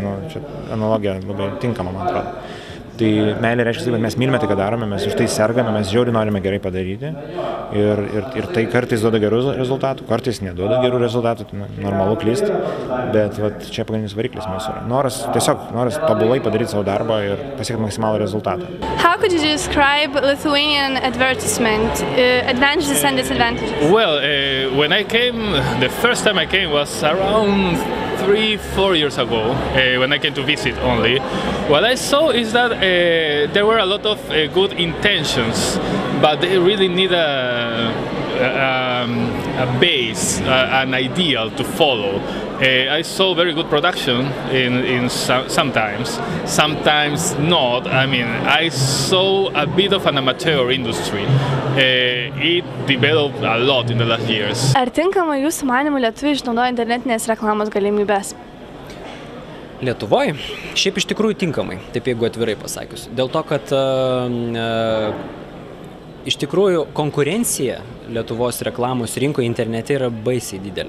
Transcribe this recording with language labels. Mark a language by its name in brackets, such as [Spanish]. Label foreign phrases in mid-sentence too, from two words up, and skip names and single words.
[Lithuanian] Čia analogija labai tinkama, man atrodo. Tai meilė reiškia, kad mes mylime tai, ką darome, mes už tai sergame, mes žiauriai norime gerai padaryti ir tai kartais duoda gerų rezultatų, kartais neduoda gerų rezultatų, tai normalu klysti, bet čia pagrindinis variklis mūsų yra. Noras tobulai padaryti savo darbą ir pasiekti maksimalų rezultatą. [English] How could you describe Lithuanian advertisement, advantages and disadvantages? Well, the first time I came was around 3-4 years ago, when I came to visit only. What I saw is that there were a lot of good intentions, but they really need a base, an ideal to follow. I saw very good production in sometimes not. I mean, I saw a bit of an amateur industry. It developed a lot in the last years. [Lithuanian] Ar tinkamai jūsų manymu lietuviai išnaudoja internetinės reklamos galimybės? Lietuvoje šiaip iš tikrųjų tinkamai, taip jeigu atvirai pasakius. Dėl to, kad iš tikrųjų konkurencija Lietuvos reklamos rinkoje internete yra baisiai didelė.